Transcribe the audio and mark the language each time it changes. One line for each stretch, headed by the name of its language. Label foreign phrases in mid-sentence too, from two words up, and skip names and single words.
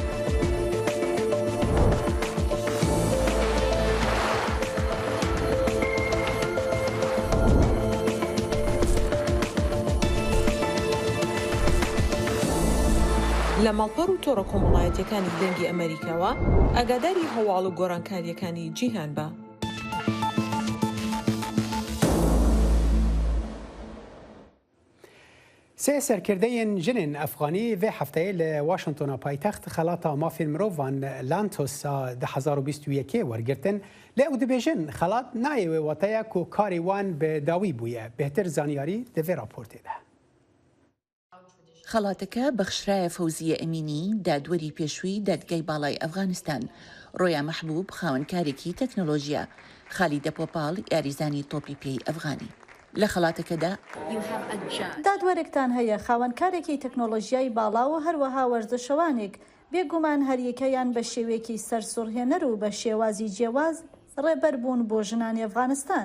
Central Kurdish: لە ماڵپەڕ و تۆڕە کۆمەڵایەتیەکانی دەنگی ئەمریکاوە ئاگاداری هەواڵ و گۆڕانکاریەکانی جیهان بە.
Kurdish: سێ سەرکردەیەن ژنên ئەفغانی vê hefteyê li Washingtona paytext xelata mafên mirovan Lantosa 2021 wergirtin lê ew dibêjin xelat nayê wê wateya ku karê wan bi dawî bûye bêhtir zanyarî di vê raportê de.
Central Kurdish: خەڵاتەکە بەخشرایە فەوزیە ئەمینی دادوەری پێشووی دادگای باڵای ئەفغانستان ڕۆیا مەحبوب خاوەنکارێکی تەکنۆلۆژیە خالیدە پۆپاڵ یاریزانی تۆپی پێی ئەفغانی لە خەڵاتەکەدا دادوەرێکتان هەیە خاوەنکارێکی تەکنۆلۆژیای باڵا و هەروەها وەرزشەوانێک بێگومان هەریەکەیان بە شێوێکی سەرسوڕهێنەر و بە شێوازی جیاواز ڕێبەر بوون بۆ ژنانی ئەفغانستان.